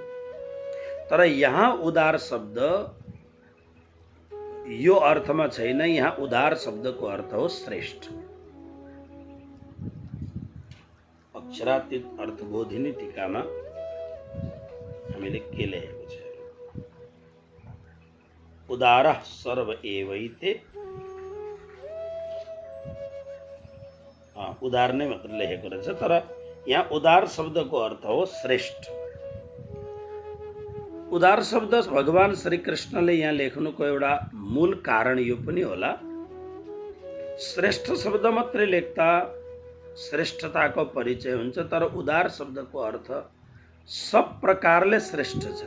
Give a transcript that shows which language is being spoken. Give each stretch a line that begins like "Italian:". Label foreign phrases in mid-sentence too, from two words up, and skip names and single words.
Nepali: तर यहाँ उदार शब्द यो अर्थमा छैन। यहाँ उदार शब्दको अर्थ हो श्रेष्ठ। अक्षरातीत अर्थबोधिनी टीकामा हामीले के लेखेको छ?
Sanskrit: उदारः सर्व एवैते,
Nepali: उदार नै मात्र लेखेको रहेछ, तर यहाँ उदार शब्दको अर्थ हो श्रेष्ठ। उदार शब्द भगवान श्री कृष्णले यहाँ लेख्नुको एउटा मूल कारण यो पनि होला, श्रेष्ठ शब्द मात्रै लेख्दा श्रेष्ठताको परिचय हुन्छ, तर उदार शब्दको अर्थ सब प्रकारले श्रेष्ठ छन्।